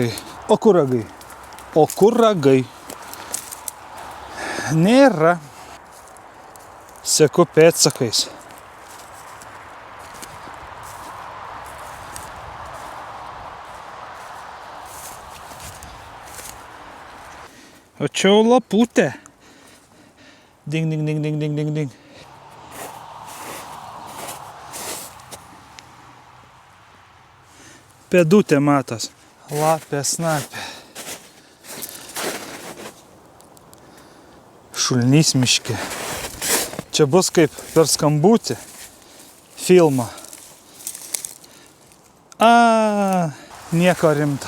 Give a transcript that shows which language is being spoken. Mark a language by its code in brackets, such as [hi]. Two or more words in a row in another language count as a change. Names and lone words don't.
[lt] O kur ragai? O kur ragai? Nėra. Seku pėdsakais. O čia jau laputė. Ding, ding, ding, ding, ding, ding, ding. Pėdutė matos. Lapė, snapė. Šulnys miške. Čia bus kaip per skambutį filmą. Nieko rimto.